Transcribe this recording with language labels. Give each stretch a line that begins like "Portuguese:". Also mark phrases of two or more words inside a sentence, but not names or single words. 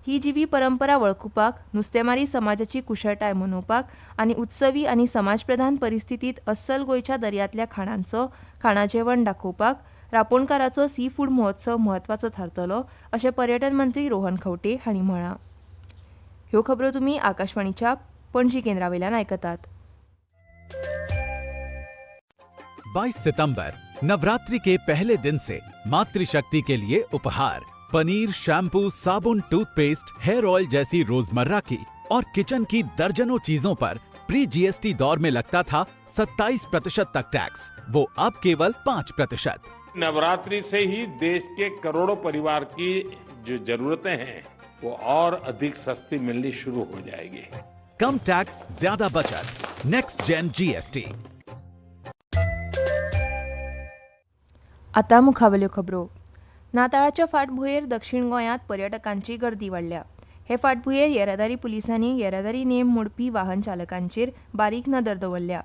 Konkani: ही जिवी परंपरा वळखुपाक, नुस्तेमारी समाजाची कुशळटाय मनोवपाक आनी उत्सवी आनी समाजप्रधान परिस्थितीत अस्सल गोंयच्या दर्यांतल्या खाणां जेवण दाखोवपाक रापणकाराचो
English: sea food
Konkani: महोत्सव म्हत्वाचो थारतलो अशें पर्यटन मंत्री रोहन खंवटे हांणी म्हळां. ह्यो खबरो तुमी आकाशवाणीच्या पणजी केंद्रावयल्यान आयकतात.
Hindi: 22 सितंबर नवरात्रि के पहले दिन से मातृशक्ति के लिए उपहार पनीर, शैम्पू, साबुन, टूथपेस्ट,
English: hair oil
Hindi: जैसी रोजमर्रा की और किचन की दर्जनों चीजों पर
English: pre GST
Hindi: दौर में लगता था 27% तक टैक्स, वो अब केवल 5%। नवरात्रि से ही देश के करोड़ों परिवार की जो जरूरतें हैं वो और अधिक सस्ती मिलनी शुरू हो जाएगी। कम टैक्स, ज्यादा बचत,
English: next gen GST.
Konkani: आतां मुखावेल्यो खबरो. नाताळाच्या फाटभुंयेर दक्षिण गोंयांत पर्यटकांची गर्दी वाडल्या. हे फाटभुंयेर येरादारी पुलिसांनी येरादारी नेम मोडपी वाहन चालकांचेर बारीक नदर दवरल्या.